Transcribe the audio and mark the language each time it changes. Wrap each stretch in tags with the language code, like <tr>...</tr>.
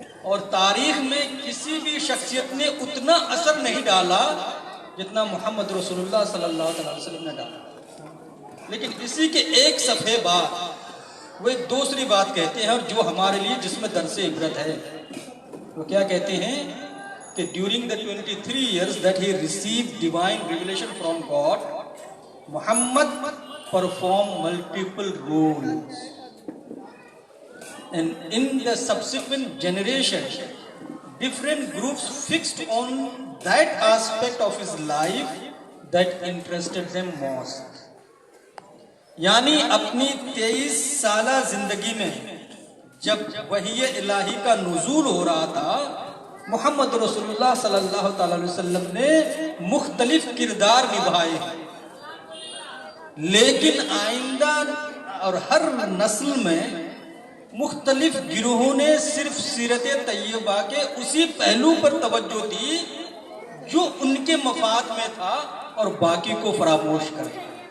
<ur>اور تاریخ میں کسی بھی شخصیت نے اتنا اثر نہیں ڈالا جتنا محمد رسول اللہ صلی اللہ علیہ وسلم نے ڈالا۔ لیکن اسی کے ایک صفحے بعد وہ ایک دوسری بات کہتے ہیں، اور جو ہمارے لیے جس میں درس عبرت ہے۔ وہ کیا کہتے ہیں کہ</ur> <en>During the 23 years that he received divine revelation from God, Muhammad performed multiple roles. And in the subsequent generation, different groups fixed on that aspect of his life that interested them most.</en> <ur>یعنی اپنی 23 سالہ زندگی میں جب وحی الہی کا نزول ہو رہا تھا، محمد رسول اللہ صلی اللہ تعالی علیہ وسلم نے مختلف کردار نبھائے، لیکن آئندہ اور ہر نسل میں مختلف گروہوں نے صرف سیرت طیبہ کے اسی پہلو پر توجہ دی جو ان کے مفاد میں تھا، اور باقی کو فراموش کر دیا۔</ur>